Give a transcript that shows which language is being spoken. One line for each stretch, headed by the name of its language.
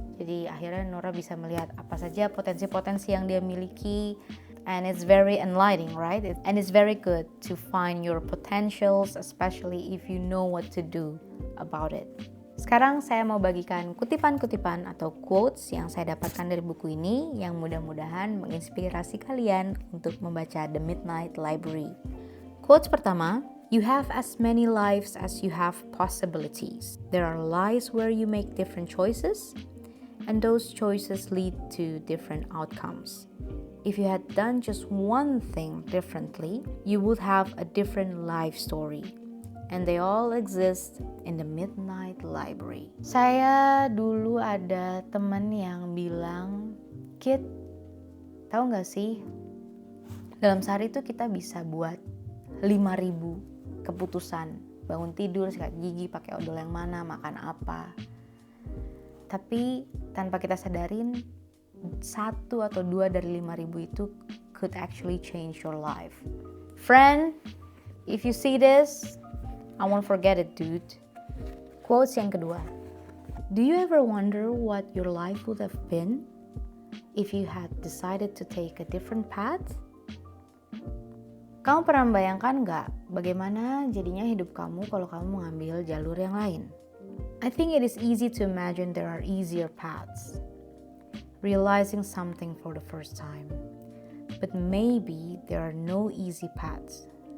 Indonesian: Jadi akhirnya Nora bisa melihat apa saja potensi-potensi yang dia miliki,
English: and it's very enlightening, right? And it's very good to find your potentials, especially if you know what to do about it.
Indonesian: Sekarang saya mau bagikan kutipan-kutipan atau quotes yang saya dapatkan dari buku ini yang mudah-mudahan menginspirasi kalian untuk membaca The Midnight Library. Quotes pertama,
English: "You have as many lives as you have possibilities. There are lives where you make different choices, and those choices lead to different outcomes. If you had done just one thing differently, you would have a different life story. And they all exist in the Midnight Library."
Indonesian: Saya dulu ada teman yang bilang, "Kid, tahu gak sih, dalam sehari itu kita bisa buat 5.000 keputusan. Bangun tidur, sikat gigi, pakai odol yang mana, makan apa. Tapi tanpa kita sadarin, 1 atau 2 dari 5.000 itu
English: could actually change your life. Friend, if you see this, I won't forget it, dude."
Indonesian: Quotes yang kedua.
English: "Do you ever wonder what your life would have been if you had decided to take a different path?
Indonesian: Kamu pernah membayangkan nggak bagaimana jadinya hidup kamu kalau kamu mengambil jalur yang lain?
English: I think it is easy to imagine there are easier paths. Realizing something for the first time. But maybe there are no easy paths.